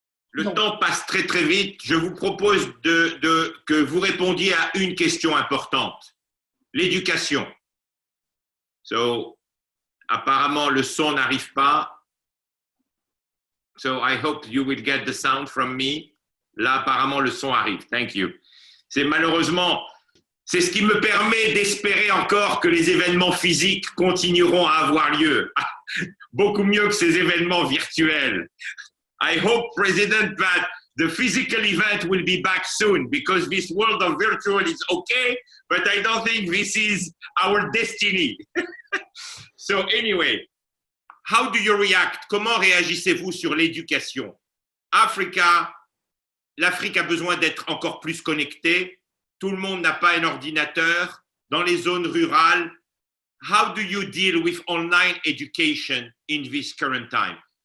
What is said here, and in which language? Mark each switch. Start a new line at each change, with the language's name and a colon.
French: Le temps passe très très vite. Je vous propose que vous répondiez à une question importante. L'éducation. Apparemment, le son n'arrive pas.
English: So I hope you will get the sound from me.
French: Là, apparemment, le son arrive.
English: Thank you.
French: Malheureusement, c'est ce qui me permet d'espérer encore que les événements physiques continueront à avoir lieu. Beaucoup mieux que ces événements virtuels.
English: I hope, President, that the physical event will be back soon because this world of virtual is okay, but I don't think this is our destiny. So anyway, how do you react?
French: Comment réagissez-vous sur l'éducation? L'Afrique a besoin d'être encore plus connectée. Tout le monde n'a pas un ordinateur. Dans les zones rurales,
English: how do you deal with online education in this current time?